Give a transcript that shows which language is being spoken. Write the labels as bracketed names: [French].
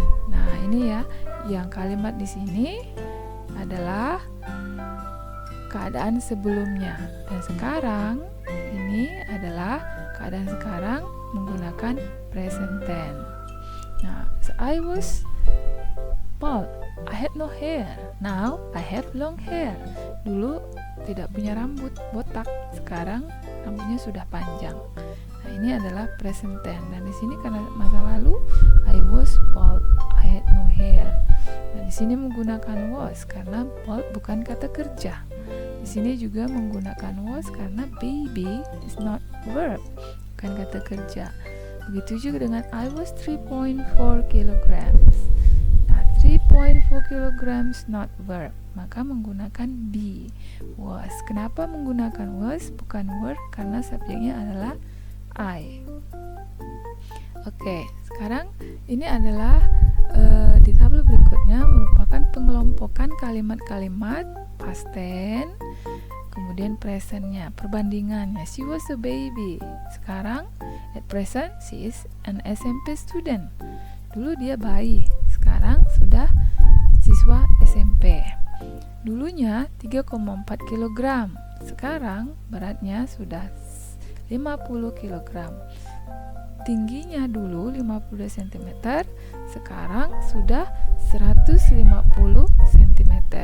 [Indonesian] Nah, ini ya, yang kalimat di sini adalah keadaan sebelumnya, dan sekarang ini adalah keadaan sekarang menggunakan present tense. Nah, [English] so I was bald. I had no hair. Now I have long hair. [Indonesian] Dulu tidak punya rambut, botak. Sekarang rambutnya sudah panjang. Nah, ini adalah present tense. Dan di sini karena masa lalu, [English] I was bald, I had no hair. [Indonesian] Nah, di sini menggunakan was karena bald bukan kata kerja. Di sini juga menggunakan was karena [English] baby is not verb, [Indonesian] bukan kata kerja. Begitu juga dengan [English] I was 3.4 kilograms. [Indonesian] Nah, 3.4 kilograms [English] not verb, [Indonesian] maka menggunakan be, was. Kenapa menggunakan was bukan were? Karena subjeknya adalah I. Oke, sekarang ini adalah di tabel berikutnya merupakan pengelompokan kalimat-kalimat past tense, kemudian presentnya, perbandingannya. [English] She was a baby. [Indonesian] Sekarang [English] at present she is an SMP student. [Indonesian] Dulu dia bayi, sekarang sudah siswa SMP. Dulunya 3,4 kg, sekarang beratnya sudah 50 kg. Tingginya dulu 52 cm, sekarang sudah 150 cm.